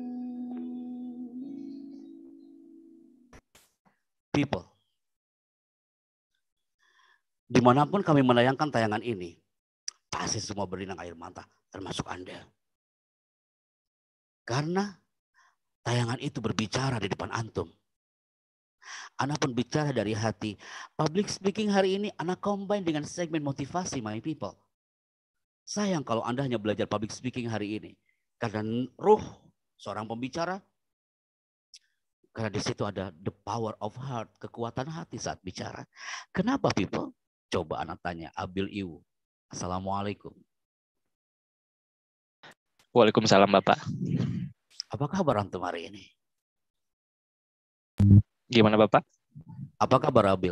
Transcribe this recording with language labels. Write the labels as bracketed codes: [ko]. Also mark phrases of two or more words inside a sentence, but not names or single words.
[id] People, dimanapun kami menayangkan tayangan ini, pasti semua berlinang air mata, termasuk Anda. Karena tayangan itu berbicara di depan antum. Anak pun bicara dari hati. [en] Public speaking [id] hari ini anak combine dengan segmen motivasi, [en] my people. [id] Sayang kalau Anda hanya belajar [en] public speaking [id] hari ini. Karena ruh seorang pembicara, karena di situ ada [en] the power of heart, [id] kekuatan hati saat bicara. Kenapa, people? Coba anak tanya, Abil Iwu. Assalamualaikum. Waalaikumsalam Bapak. Apa kabar antum hari ini? Gimana Bapak? Apa kabar Abil?